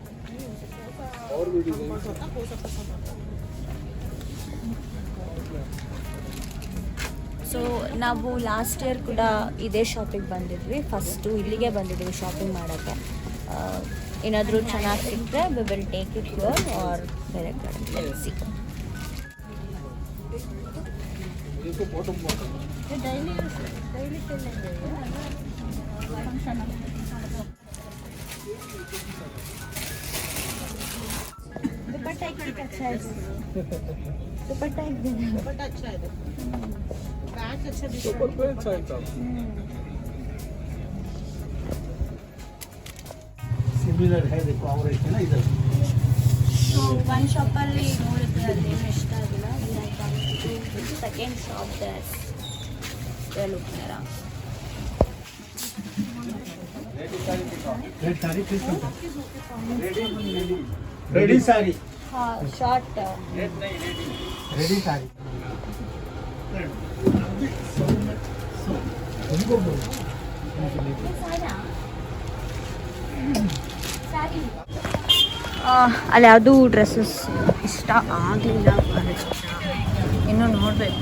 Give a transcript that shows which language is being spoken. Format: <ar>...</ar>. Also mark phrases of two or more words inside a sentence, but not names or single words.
<kn>ಸೊ ನಾವು</kn> <en>last year</en> <kn>ಕೂಡ ಇದೇ ಶಾಪಿಗೆ ಬಂದಿದ್ವಿ. ಫಸ್ಟು ಇಲ್ಲಿಗೆ ಬಂದಿದ್ವಿ ಶಾಪಿಂಗ್ ಮಾಡೋಕ್ಕೆ. ಏನಾದರೂ ಚೆನ್ನಾಗಿ ಸಿಕ್ಕರೆ</kn> <en>we will take it here or</en> <kn>ಬೇರೆ ಕಡೆ.</kn> <hi>दुपट्टा अच्छा है. दुपट्टा अच्छा है, बैग अच्छा दिखता है। सिमिलर है, देखो और एक है ना इधर.</hi> <kn>ಸೊ ಒಂದು ಶಾಪಲ್ಲಿ ನೋಡಿದ್ರೆ ಅಲ್ಲಿ ಇಷ್ಟ ಆಗಿಲ್ಲ.</kn> <en>second shop</en> <kn>ಲುಕ್ಕಿನಾರ</kn> <hi>रेडी साड़ी. हाँ शॉर्ट रेडी साड़ी.</hi> <kn>ಅಲ್ಲಿ ಯಾವುದೂ ಡ್ರೆಸ್ಸಸ್ ಇಷ್ಟ ಆಗಲಿಲ್ಲ, ಇನ್ನೂ ನೋಡಬೇಕು.</kn>